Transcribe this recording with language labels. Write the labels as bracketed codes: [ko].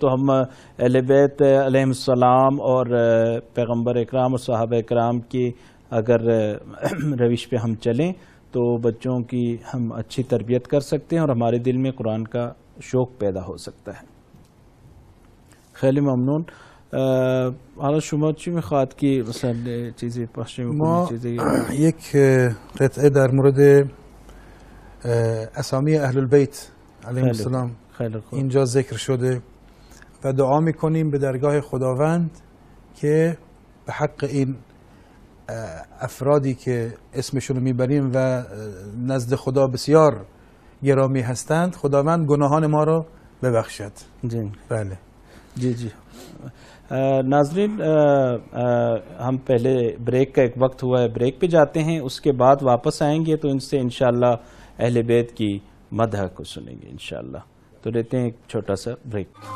[ur] تو ہم اہل بیت علیہم السلام اور پیغمبر اکرام اور صحابہ اکرام کی اگر روش پہ ہم چلیں تو بچوں کی ہم اچھی تربیت کر سکتے ہیں اور ہمارے دل میں قرآن کا شوق پیدا ہو سکتا ہے. [fa] خیلی ممنون. حالا شما چی میخواد که مثلا چیزی پخش ما چیزی یک قطعه در مورد اسامی اهل البیت علیهم السلام اینجا ذکر شده و دعا میکنیم به درگاه خداوند که به حق این افرادی که اسمشون رو میبریم و نزد خدا بسیار گرامی هستند، خداوند گناهان ما رو ببخشد. جی بله. جی جی. [ur] ناظرین، ہم پہلے بریک کا ایک وقت ہوا ہے، بریک پہ جاتے ہیں، اس کے بعد واپس آئیں گے تو ان سے انشاءاللہ اہل بیت کی مدح کو سنیں گے انشاءاللہ. تو لیتے ہیں ایک چھوٹا سا بریک.